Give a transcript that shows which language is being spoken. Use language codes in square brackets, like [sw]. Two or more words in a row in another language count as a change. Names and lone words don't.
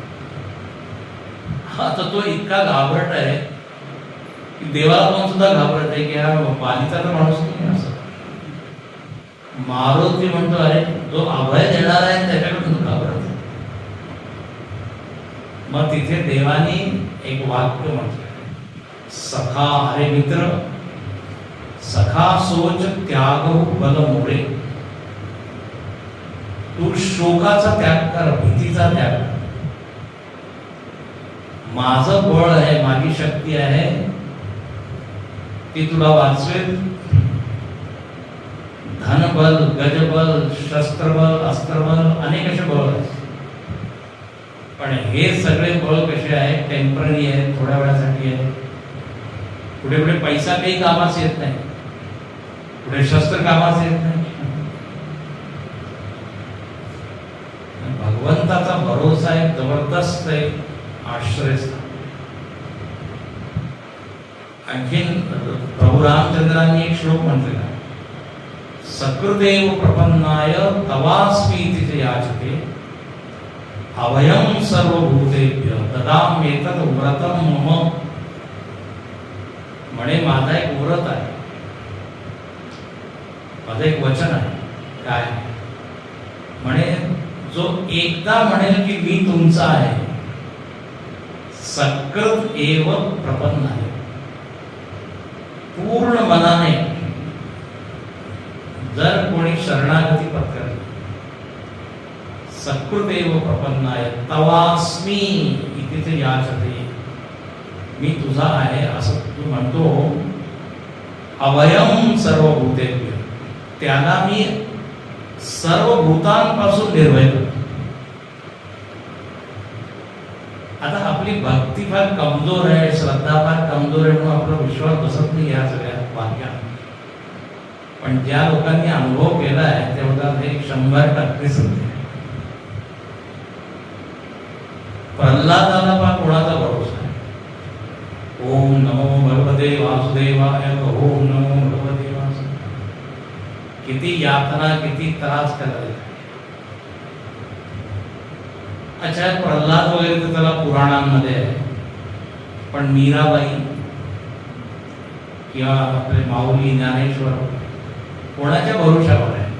[mr] आता तो इतका घाबरट आहे की देवाला पण सुद्धा घाबरत आहे की हा बालीचा तर माणूस नाही. असं मारुती म्हणतो, अरे जो अभय देणार आहे त्याच्याकडून तो घाबरत. मग तिथे देवानी एक वाक्य म्हटलं, सखा, अरे मित्र, [awa] सखा सोच त्याग बल मोरे. [mr] तू शोकाचा त्याग कर, भीतीचा त्याग कर. माझं बळ आहे, माझी शक्ती आहे, ती तुला वाचवेल. धनबल, गजबल, शस्त्रबल, अस्त्रबल, अनेक असे बळ आहेत. पण हे सगळे बळ कसे आहेत? टेम्पररी आहेत, थोड्या वेळासाठी आहे. कुठे कुठे पैसा काही कामास येत नाही, कुठे शस्त्र कामास येत नाही. भगवंताचा भरोसा एक जबरदस्त एक आश्रयस्थान. आणखीन प्रभू रामचंद्रांनी एक श्लोक म्हटलेला, [sa] सकृदेव प्रपन्नाय तवास्मी इति याचते अभयं सर्वभूतेभ्य ददाम्येतत् व्रतं मम. [mr] म्हणे माझा एक व्रत आहे, माझं एक वचन आहे. काय म्हणे? जो एकदा म्हणेल की मी तुमचा आहे, [sa] सकृत एव प्रपन्न [mr] आहे, पूर्ण मनाने जर कोणी शरणागती पत्करली, [sa] सकृदेव प्रपन्नाय तवास्मी इति याचते, [mr] मी तुझा आहे असं तू म्हणतो. [sa] अभयं सर्वभूतेभ्य, [mr] त्याला मी सर्व भूतांपासून निर्भय करतो. आता आपली भक्ती फार कमजोर आहे, श्रद्धा फार कमजोर आहे, म्हणून आपला विश्वास बसत नाही या सगळ्या वाक्यात. पण ज्या लोकांनी अनुभव केला आहे तेवढा हे 100% सत्य. प्रल्हादाला पहा कोणाचा भरोसा आहे? [sa] ओम नमो भगवते वासुदेवाय, ओम नमो भगवते वासुदेवाय. [mr] किती यातना, किती त्रास करायला. अच्छा, प्रल्हाद वगैरे तर त्याला पुराणांमध्ये आहे, पण मीराबाई किंवा आपले माऊली ज्ञानेश्वर कोणाच्या भरोशावर आहे?